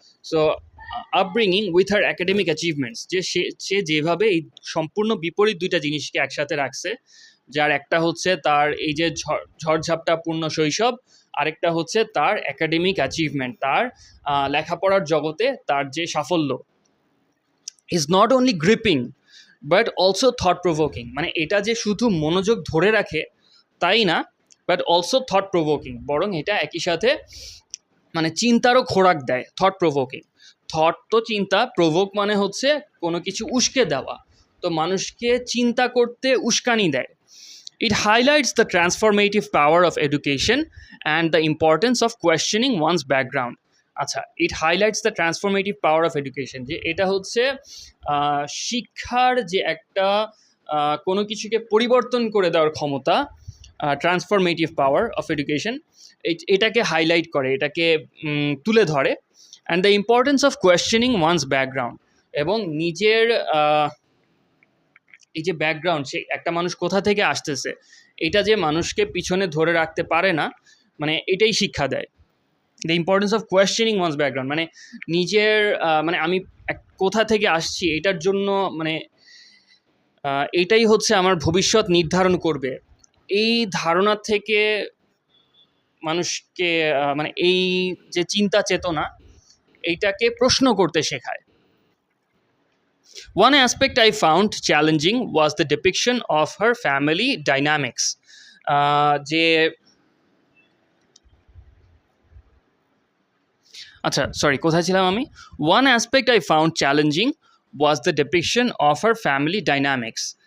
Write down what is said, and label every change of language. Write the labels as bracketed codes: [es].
[en] so upbringing with her academic achievements, [bn] যে সে যেভাবে এই সম্পূর্ণ বিপরীত দুইটা জিনিসকে একসাথে রাখছে, যার একটা হচ্ছে তার এই যে ঝড়ঝাপটাপূর্ণ শৈশব, আরেকটা হচ্ছে তার অ্যাকাডেমিক অ্যাচিভমেন্ট, তার লেখাপড়ার জগতে তার যে সাফল্য, [en] is not only gripping but also thought provoking, [bn] মানে এটা যে শুধু মনোযোগ ধরে রাখে তাই না, [en] but also thought provoking, [bn] বরং এটা একই সাথে মানে চিন্তারও খোরাক দেয়। থট প্রভোকিং, থট তো চিন্তা, প্রভোক মানে হচ্ছে কোনো কিছু উস্কে দেওয়া, তো মানুষকে চিন্তা করতে উস্কানি দেয়। [en] It highlights the transformative power of education and the importance of questioning one's background. [bn] আচ্ছা, [en] it highlights the transformative power of education, [bn] যে এটা হচ্ছে শিক্ষার যে একটা কোনো কিছুকে পরিবর্তন করে দেওয়ার ক্ষমতা, [en] transformative power of education, [bn] এটাকে হাইলাইট করে, এটাকে তুলে ধরে। [en] and the importance of questioning one's background, [bn] এবং নিজের এই যে ব্যাকগ্রাউন্ড, সে একটা মানুষ কোথা থেকে আসতেছে এটা যে মানুষকে পিছনে ধরে রাখতে পারে না, মানে এটাই শিক্ষা দেয়। [en] the importance of questioning one's background, [bn] মানে নিজের মানে আমি কোথা থেকে আসছি এটার জন্য, মানে এটাই হচ্ছে আমার ভবিষ্যৎ নির্ধারণ করবে, এই ধারণা থেকে মানুষকে মানে এই যে চিন্তা চেতনা এইটাকে প্রশ্ন করতে শেখায়। [en] One aspect I found challenging was the depiction of her family dynamics. [bn] যে আচ্ছা সরি, কোথায় ছিলাম আমি? [en] One aspect I found challenging was the depiction of her family dynamics.